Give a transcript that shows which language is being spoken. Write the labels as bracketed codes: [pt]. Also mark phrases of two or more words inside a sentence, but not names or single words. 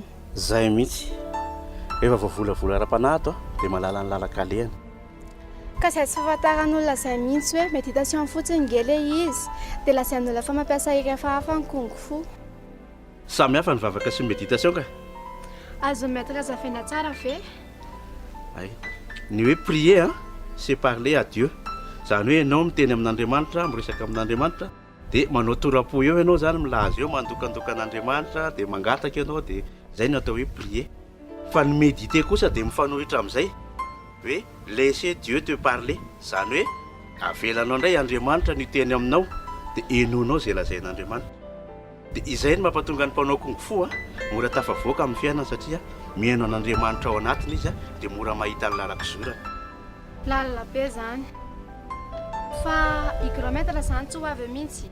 [mg] zay mihitsy rehefa voavolavola ara-panahy ato dia malala ny lalaka-lehany ka izay tsy fahafantaran'olona izay mihitsy hoe méditation fotsiny ngele izy dia lazain'olona fa mampiasa hery hafahafa ny kung fu samy hafa ny vavaka sy méditation ka azo maître azavaina tsara ve ay ny hoe [fr] prier c'est parler à Dieu [mg] zany hoe ianao miteny amin'Andriamanitra miresaka amin'Andriamanitra dia manao torapo eo ianao zany milaza eo mandokandoka an'Andriamanitra dia mangataka ianao dia zay no atao hoe prier fa ny méditer kosa dia mifanohitra amin'izay hoe [fr] laisser Dieu te parler [mg] zany hoe avelanao indray Andriamanitra ny teny aminao dia enonao zay lazain'Andriamanitra dia izay no mampatonga ny mpanao kung fu mora tafavoaka amin'ny fiainana satria mihaino an'Andriamanitra ao anatiny izy dia mora mahita ny lalak'izorana lalina be zany fa higromètre zany tsy ho avy mihitsy